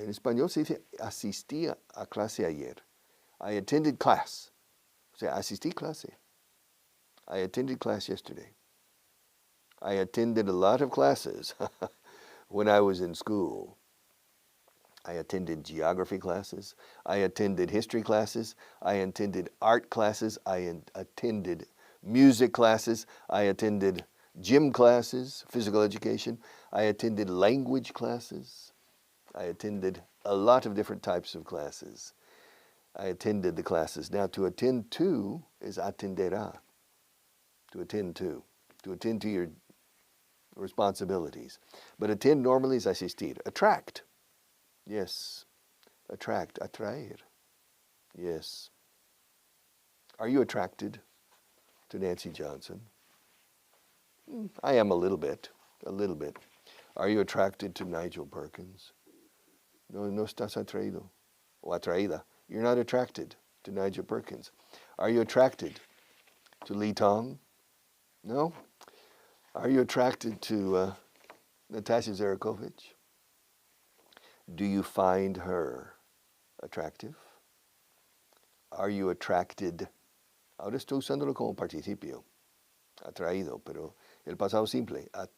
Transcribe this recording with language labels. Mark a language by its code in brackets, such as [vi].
[es] En español se dice asistí a clase ayer. [en] I attended class. [es] O sea, asistí clase. [en] I attended class yesterday. I attended a lot of classes when I was in school. I attended geography classes. I attended history classes. I attended art classes. I attended music classes. I attended gym classes, physical education. I attended language classes. I attended a lot of different types of classes. I attended the classes. Now, to attend to is atenderá. To attend to your responsibilities. But attend normally is asistir. Attract. Yes. Attract. Atraer. Yes. Are you attracted to Nancy Johnson? I am a little bit. Are you attracted to Nigel Perkins? [es] No, no estás atraído o atraída. [en] You're not attracted to Nigel Perkins. Are you attracted to Lee Tong? No. Are you attracted to Natasha Zarakovich? Do you find her attractive? Are you attracted? [es] Ahora estoy usándolo como participio. Atraído, pero el pasado simple.